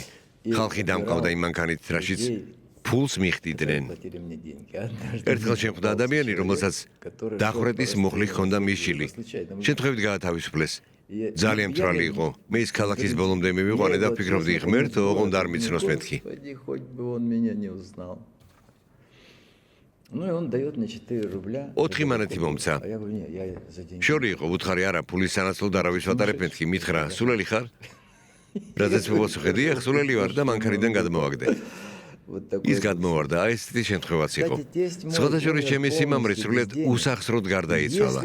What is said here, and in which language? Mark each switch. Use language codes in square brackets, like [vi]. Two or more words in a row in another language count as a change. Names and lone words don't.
[ka] ხალხი დამყავდა იმ მანქანით, რაშიც ფულს მიხვდიდნენ. ერთხელ შემხვდა ადამიანი, რომელსაც დახვრეტის მუხლი ჰქონდა მისჯილი. შემთხვევით გაათავისუფლეს. ძალიან მწვალი იყო. მე ის ქალაქის ბოლომდე მივიყვანე და ვფიქრობდი, ღმერთო, ოღონდ არ მიცნოს მეთქი. [ru] Ну и он дает мне 4 рубля. [ka] 4 მანეთი მომცა. შორი იყო, უთხარი არა, ფულის სანაცვლოდ არავის ვატარებ მეთქი. მითხრა, სულელი ხარ? რადგან მოვასუხედი, ახ სულელი ვარ და მანქანიდან გადმოვაგდე. ის გადმოვარდა, აი ესეთი შემთხვევაც იყო. სხვადასხვა ჩემი სიმამრი სრულიად უსახსროდ გარდაიცვალა.